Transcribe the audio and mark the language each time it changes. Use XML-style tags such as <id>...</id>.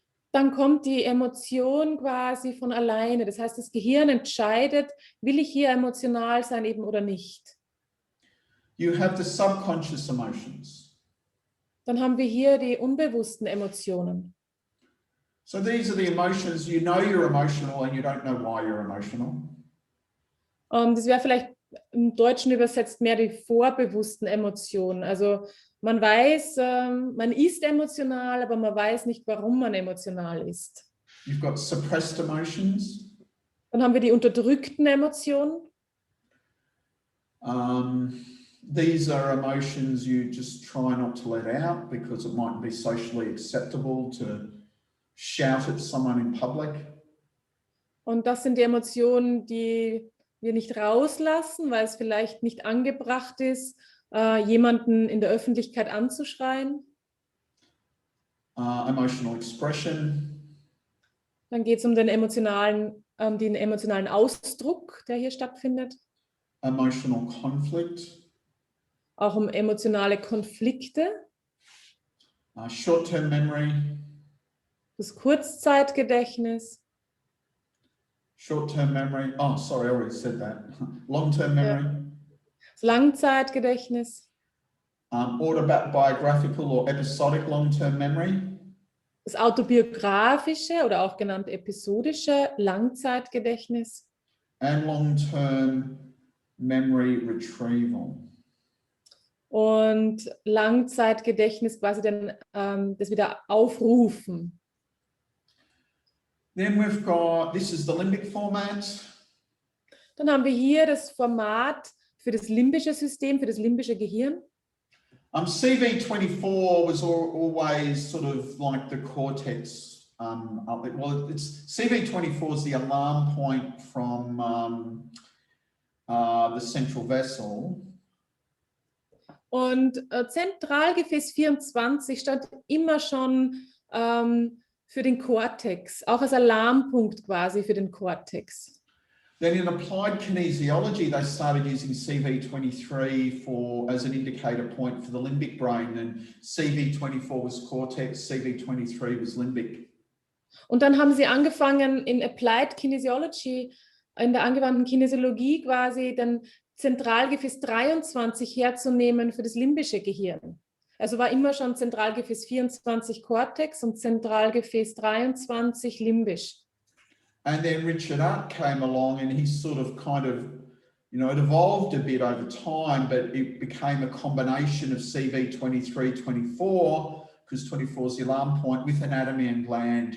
<de>Dann kommt die Emotion quasi von alleine. Das heißt, das Gehirn entscheidet, will ich hier emotional sein eben oder nicht.</de> <en>You have the subconscious emotions.</en> <de>Dann haben wir hier die unbewussten Emotionen.</de> <en>So these are the emotions, you're emotional and you don't know why you're emotional.</en> <de>Das wäre vielleicht im Deutschen übersetzt mehr die vorbewussten Emotionen. Also man weiß, man ist emotional, aber man weiß nicht, warum man emotional ist.</de> <en>You've got suppressed emotions.</en> <de>Dann haben wir die unterdrückten Emotionen.</de> <en>These are emotions you just try not to let out because it might be socially acceptable to shout at someone in public.</en> <de>Und das sind die Emotionen, die wir nicht rauslassen, weil es vielleicht nicht angebracht ist, jemanden in der Öffentlichkeit anzuschreien.</de> <en>Emotional expression.</en> <de>Dann geht es um den emotionalen Ausdruck, der hier stattfindet.</de> <en>Emotional conflict.</en> <de>Auch um emotionale Konflikte.</de> <en>Short-term memory.</en> <de>Das Kurzzeitgedächtnis.</de> <en>Short-term memory. Oh, sorry, I already said that. Long-term memory.</en> <de>Ja. Das Langzeitgedächtnis.</de> <en>Autobiographical or episodic long-term memory.</en> <de>Das autobiografische oder auch genannt episodische Langzeitgedächtnis.</de> <en>And long-term memory retrieval.</en> <de>Und Langzeitgedächtnis quasi das wieder aufrufen.</de> <en>Then we've got, this is the limbic format.</en> <de>Dann haben wir hier das Format für das limbische System, für das limbische Gehirn.</de> <en>CV24 was always sort of like the cortex. CV24 is the alarm point from the central vessel.</en> <de>Und Zentralgefäß 24 stand immer schon für den Kortex, auch als Alarmpunkt quasi für den Kortex.</de> <en>Then in applied kinesiology, they started using CV23 as an indicator point for the limbic brain, and CV24 was cortex, CV23 was limbic.</en> <de>Und dann haben sie angefangen in</de> <en>applied kinesiology,</en> <de>in der angewandten Kinesiologie quasi den Zentralgefäß 23 herzunehmen für das limbische Gehirn. Also war immer schon Zentralgefäß 24 Cortex und Zentralgefäß 23 limbisch.</de> <en>And then Richard Utt came along and he sort of kind of, you know, it evolved a bit over time, but it became a combination of CV23, 24, because 24 is the alarm point, with anatomy and gland.</en>